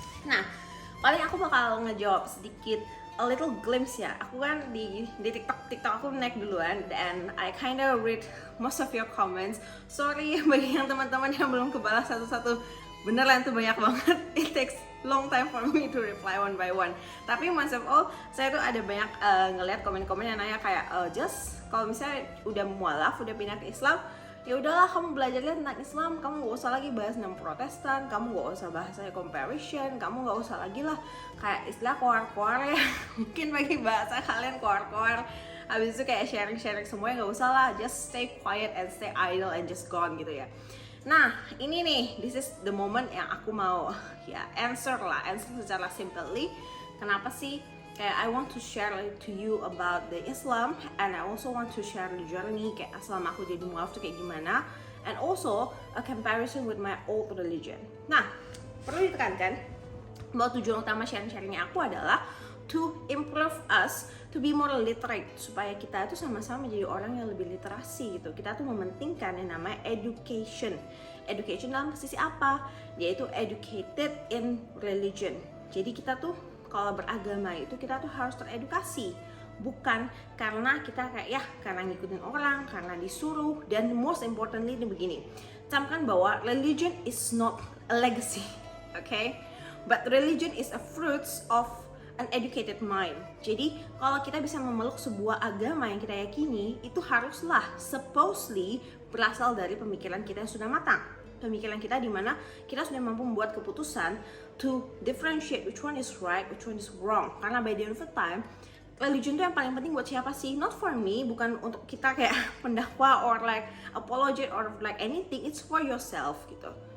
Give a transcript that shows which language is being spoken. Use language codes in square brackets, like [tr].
[id] Nah, paling aku bakal ngejawab sedikit, [en] a little glimpse [id] ya. Aku kan di TikTok aku naik duluan, [en] and I kinda read most of your comments. [id] Sorry bagi yang teman-teman yang belum kebalas satu-satu. Beneran tuh banyak banget. [en] It takes long time for me to reply one by one. [id] Tapi [en] most of all, [id] saya tuh ada banyak ngelihat komen-komen yang nanya kayak, just kalau misalnya udah mualaf, udah pindah ke Islam, ya udahlah kamu belajar tentang Islam, kamu gak usah lagi bahas tentang Protestan, kamu gak usah bahas comparison, kamu gak usah lagi lah kayak istilah koar-koar ya. Mungkin bagi bahasa kalian koar-koar. Habis itu kayak sharing-sharing semuanya, gak usah lah, [en] just stay quiet and stay idle and just gone [id] gitu ya. Nah, ini nih, [en] this is the moment [id] yang aku mau answer secara simply. Kenapa sih? [en] Kayak I want to share to you about the Islam, and I also want to share the journey [id] kayak selama aku jadi mualaf tuh kayak gimana, [en] and also a comparison with my old religion. [id] Nah, perlu ditekankan bahwa tujuan utama sharing-sharingnya aku adalah [en] to improve us to be more literate, [id] supaya kita itu sama-sama menjadi orang yang lebih literasi gitu. Kita tuh mementingkan yang namanya education dalam sisi apa, yaitu [en] educated in religion. [id] Jadi kita tuh kalau beragama itu kita tuh harus teredukasi, bukan karena kita karena ngikutin orang, karena disuruh. [en] Dan most importantly [id] ini begini, camkan bahwa [en] religion is not a legacy, okay? But religion is a fruits of an educated mind. [id] Jadi kalau kita bisa memeluk sebuah agama yang kita yakini, itu haruslah supposedly berasal dari pemikiran kita yang sudah matang. Pemikiran kita di mana kita sudah mampu membuat keputusan [en] to differentiate which one is right, which one is wrong. [id] Karena [en] by the end of the time, [id] religion itu yang paling penting buat siapa sih? [en] Not for me, [id] bukan untuk kita kayak pendakwa [en] or like apologete or like anything. It's for yourself gitu.